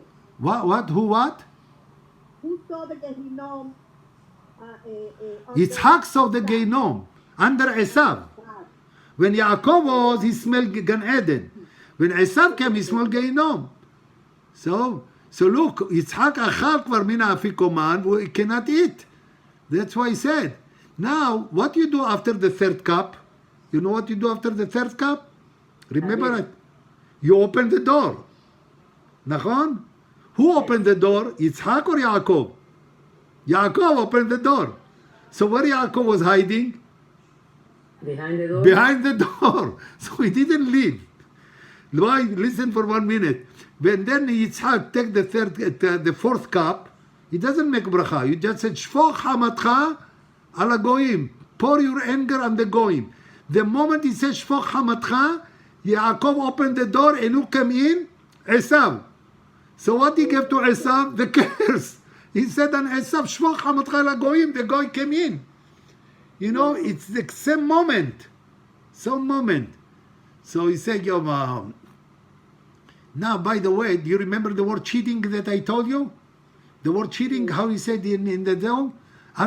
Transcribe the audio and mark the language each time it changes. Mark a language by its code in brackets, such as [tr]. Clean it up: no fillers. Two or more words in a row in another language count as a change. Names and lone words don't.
[en] What? Who what? Who saw the Gehinom? Yitzchak saw the Gehinom under Esav. When Yaakov was, he smelled Gan Eden. When Esav came, he smelled Gehinom. So look, [he] Yitzchak achal kvar min Afikoman, [en] he cannot eat. That's why he said. Now, what you do after the third cup? You know what you do after the third cup? Remember it. You open the door. Nachon? Who opened the door? Yitzchak or Yaakov? Yaakov opened the door. So where Yaakov was hiding? Behind the door. Behind the door. So he didn't leave. Why? Listen for 1 minute. When then Yitzchak take the fourth cup, he doesn't make bracha. You just said, [he] Shfoch hamatcha ala goyim. [en] Pour your anger on the goyim. The moment he says, [he] Shfoch hamatcha, [en] Yaakov opened the door and who came in? Esav. So what he gave to Esav? The curse. He said on Esav, [he] Shfoch hamatcha ala goyim. [en] The goy came in. It's the same moment. Some moment. So he said, now, by the way, do you remember the word cheating that I told you? The word cheating, how he said in the dome?